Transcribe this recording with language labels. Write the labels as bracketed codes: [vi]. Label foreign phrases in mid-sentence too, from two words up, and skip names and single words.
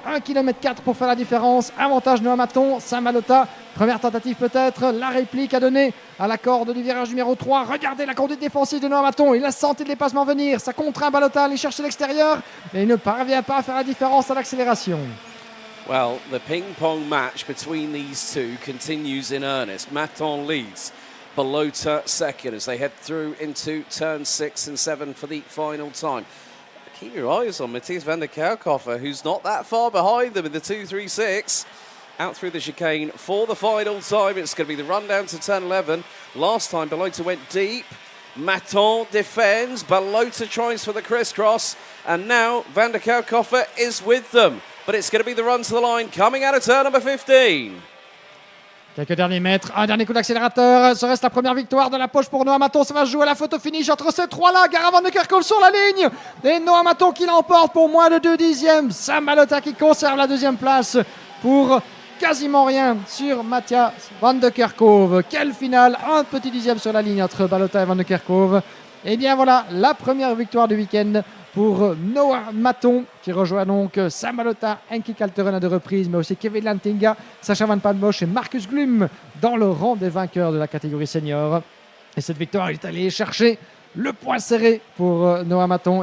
[fr] 1,4 km pour faire la différence. Avantage Noah Maton. Sam Balota. Première tentative peut-être. La réplique à donner à la corde du virage numéro 3. Regardez la conduite défensive de Noah Maton. Il a senti le dépassement venir. Ça contraint Balota à aller chercher l'extérieur. Et il ne parvient pas à faire la différence à l'accélération. [en] Well, the ping-pong match between these two continues in earnest. Maton leads. Balota second as they head through into turn 6 and 7 for the final time. Keep your eyes on Matthias van der Kerkhofer, who's not that far behind them in the 236. Out through the chicane for the final time. It's going to be the run down to turn 11. Last time, Balota went deep. Maton defends. Balota tries for the crisscross. And now van der Kerkhofer is with them. But it's going to be the run to the line coming out of turn number 15. [fr] Quelques derniers mètres, un dernier coup d'accélérateur. Ce reste la première victoire de la poche pour Noah Maton. Ça va se jouer à la photo finish entre ces trois-là. Gara van der Kerkhoff sur la ligne. Et Noah Maton qui l'emporte pour moins de 2 dixièmes. Sam Balota qui conserve la 2e place pour quasiment rien sur Matthias van der Kerkhoff. Quelle finale, un petit dixième sur la ligne entre Balota et van der Kerkhoff. Et bien voilà, la première victoire du week-end pour Noah Maton, qui rejoint donc Sam Balota, Henki Kalteren à 2 reprises, mais aussi Kevin Lantinga, Sacha Van Padbosch et Marcus Glum dans le rang des vainqueurs de la catégorie senior. Et cette victoire, il est allé chercher le point serré pour Noah Maton.